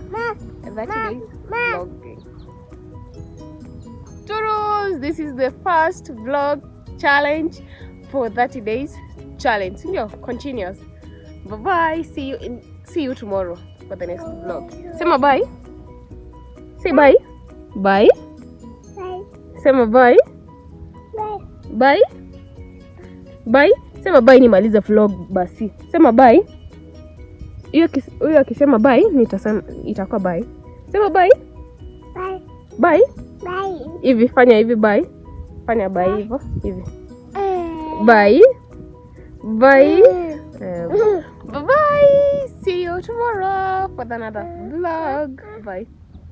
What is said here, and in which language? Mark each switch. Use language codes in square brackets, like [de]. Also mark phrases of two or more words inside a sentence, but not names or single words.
[en] 30 days vlogging. Toodles! This is the first vlog challenge for 30 days challenge. You know, continuous. Bye bye. See you tomorrow for the next vlog. Say my bye. Say bye. Bye. [sw] Sema bye. Bye. Bye. Sema bye nimaliza vlog basi. Sema bye. Huyo akisema bye nitasema itakuwa bye. Sema bye. Bye. Bye. Bye. Hivi fanya hivi bye. Fanya bye hivyo hivi. Bye. Bye. Bye bye. [en] See you tomorrow for another vlog. Bye.